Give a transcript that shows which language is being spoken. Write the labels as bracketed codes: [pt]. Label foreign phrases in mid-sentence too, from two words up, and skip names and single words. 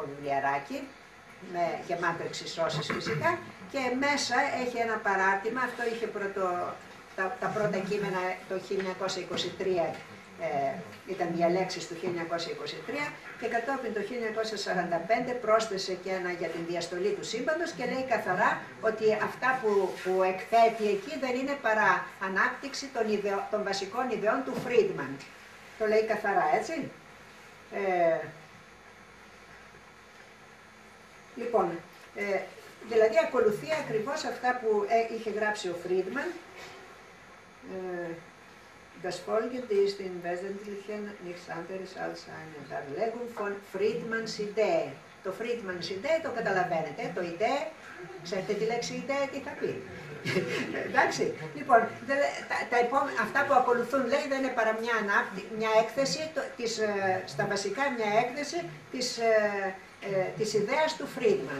[el] βιβλιαράκι, με γεμάτο εξισώσεις φυσικά, και μέσα έχει ένα παράρτημα, αυτό είχε τα πρώτα κείμενα το 1923, ήταν διαλέξεις του 1923, και κατόπιν το 1945 πρόσθεσε και ένα για την διαστολή του σύμπαντος και λέει καθαρά ότι αυτά που εκθέτει εκεί δεν είναι παρά ανάπτυξη των βασικών ιδεών του Φρίντμαν. Το λέει καθαρά, έτσι. Λοιπόν, δηλαδή ακολουθεί ακριβώς αυτά που είχε γράψει ο Φρίντμαν. [de] Das folgende ist im Wesentlichen nichts anderes als eine Darlegung von Friedmans Idee. [el] Το [de] Friedmans Idee [el] το καταλαβαίνετε, το Idee, ξέρετε τη λέξη Idee τι θα πει. Εντάξει, λοιπόν, αυτά που ακολουθούν λέει δεν είναι παρά μια έκθεση, στα βασικά μια έκθεση της ιδέας του Φρίντμαν.